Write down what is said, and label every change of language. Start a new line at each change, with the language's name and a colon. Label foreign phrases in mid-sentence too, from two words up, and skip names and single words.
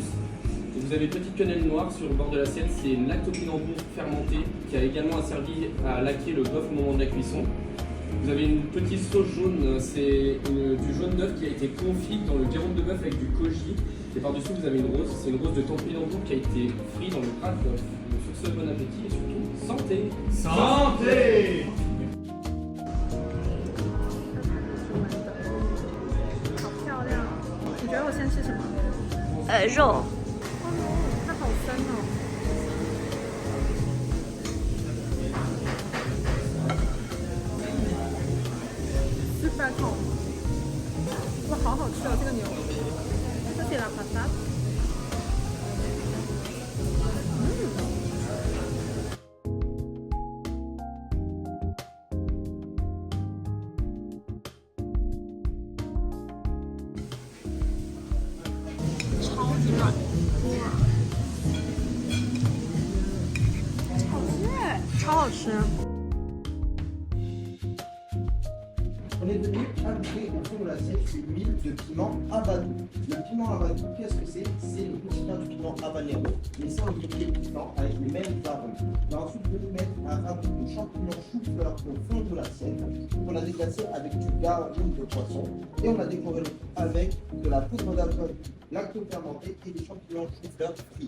French: Et vous avez une petite quenelle noire sur le bord de l'assiette, c'est une lactopinambour fermentée qui a également servi à laquer le bœuf au moment de la cuisson. Vous avez une petite sauce jaune, c'est du jaune d'œuf qui a été confit dans le garum de bœuf avec du koji. Et par-dessus, vous avez une rose, c'est une rose de topinambour qui a été frite dans le gras de bœuf. Donc sur ce, bon appétit et surtout, santé! Santé!
Chinese: 好漂亮哦！你觉得我先吃什么？肉。它好深哦。super 痛。哇，好好吃哦，这个牛。这是
French: la patate。
Chinese: 超级软，超好吃。
French: On est venu ajouter au fond de l'assiette une huile de piment habanero. Le piment habanero, qu'est-ce que c'est? C'est le petit pain du piment habanero, mais sans le côté piquant avec les mêmes arômes. On va ensuite venir mettre un ragoût de champignons chou-fleur au fond de l'assiette, qu'on a déglacé avec du garum de poisson, et on a décoré avec de la poudre d'alcool lacto-fermentée et des champignons chou-fleur frits.